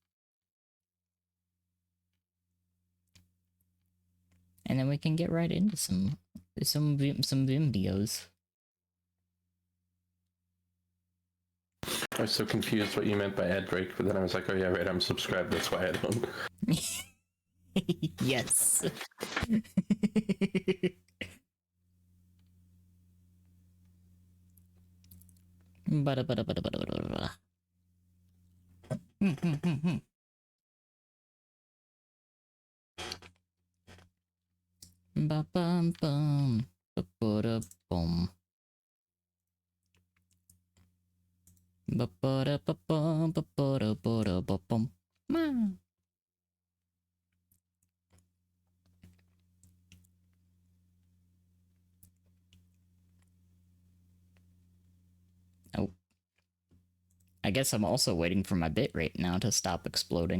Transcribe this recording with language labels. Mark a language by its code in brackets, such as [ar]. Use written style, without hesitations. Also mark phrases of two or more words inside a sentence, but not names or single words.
[en] And then we can get right into some videos. I was so confused what you meant by ad break, but then I was like, oh yeah, right, I'm subscribed, that's why I don't. Yes. Bada bada bada bada bada bada. Ba bum bum. Ba bada bum. Ba bada ba bum ba bada bada ba bum. Oh. I guess I'm also waiting for my bitrate now to stop exploding.